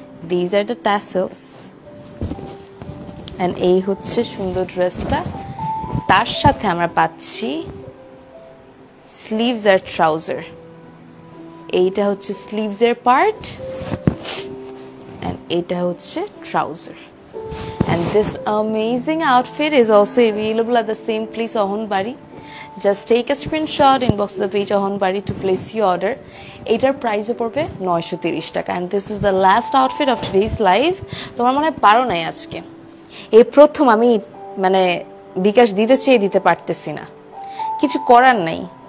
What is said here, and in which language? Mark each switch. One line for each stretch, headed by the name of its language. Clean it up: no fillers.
English: these are the tassels, and
Bangla: এই হচ্ছে সুন্দর ড্রেসটা। তার সাথে আমরা পাচ্ছি স্লিভস আর ট্রাউজার। এইটা হচ্ছে স্লিভসের পার্ট, অ্যান্ড এটা হচ্ছে trouser.
English: And this amazing outfit is also available at the same place, Ahonbari. Just take a screenshot, inbox the page Ahonbari to place you order.
Bangla: এইটার প্রাইসও পড়বে 930 টাকা।
English: And this is the last outfit of today's live.
Bangla: তোমার মনে হয় পারো নাই আজকে, এই প্রথম আমি মানে বিকাশ দিতে চেয়ে দিতে পারতেছি না, কিছু করার নাই।